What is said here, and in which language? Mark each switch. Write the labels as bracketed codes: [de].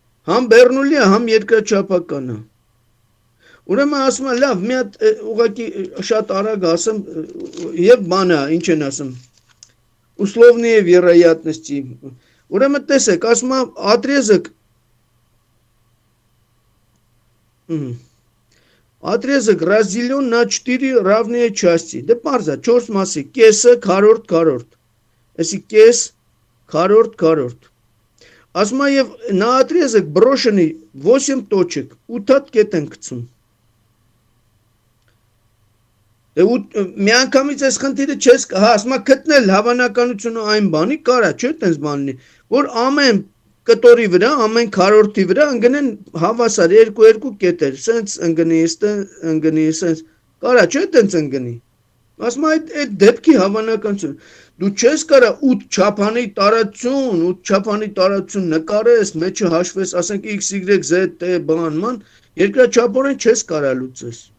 [hy] Համ Բեռնուլի է, համ երկրաչափական է։ Ուրեմն ասում եմ, լավ, մի հատ ուղղակի շատ արագ ասեմ եւ բանը, ինչ են ասում։ [ru] Условные вероятности։ [hy] Ուրեմն տեսեք, ասում եմ отрезок [ru] Отрезок разделен на 4 равные части. [hy] Դե պարզ է, 4 մասի, կեսը, քառորդ։ Այսի կես, քառորդ։ Ասում է եւ [ru] на отрезок брошены 8 точек, [hy] 8 հատ կետ են գցում։ Մի անգամից այս խնդիրը չես, հա, ասում է գտնել հավանականությունը այն բանի, կարա, չէ՞ տենց բաննի, որ ամեն կտորի վրա, ամեն քառորդի վրա ընկնեն հավասար 2 կետեր, սենց ընկնի, սենց, կարա, չէ՞ տենց ընկնի։ Ասում է այդ դեպքի հավանականություն։ Դու չես կարա 8 չափանի տարածություն նկարես, մեջը հաշվես, ասենք x, y, z, t բանման, երկրաչափորեն չես կարա լուծես։